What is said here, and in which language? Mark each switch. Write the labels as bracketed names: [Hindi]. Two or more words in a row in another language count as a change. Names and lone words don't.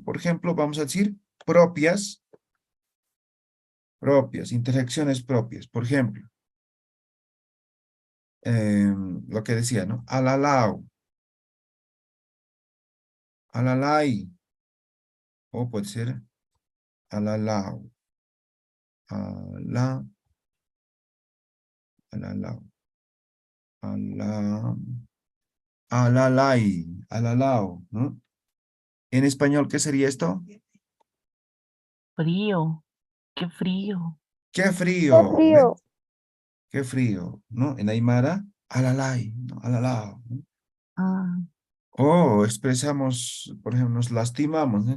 [Spanish] Por ejemplo, vamos a decir propias, interjecciones propias. Por ejemplo, lo que decía, ¿no? [Aymara] Alalau, alalai, [Spanish] o puede ser [Aymara] alalau, ala, alalau, ala, alalai, alalao, [Spanish] ¿no? En español, ¿qué sería esto? Frío. Qué frío. ¡Qué ¡Qué frío! ¿Ve? frío! ¡Qué frío! ¿No? En Aymara, alalai, ¿no? Alalao, ¿no? Ah, O expresamos, por ejemplo, nos lastimamos, ¿no?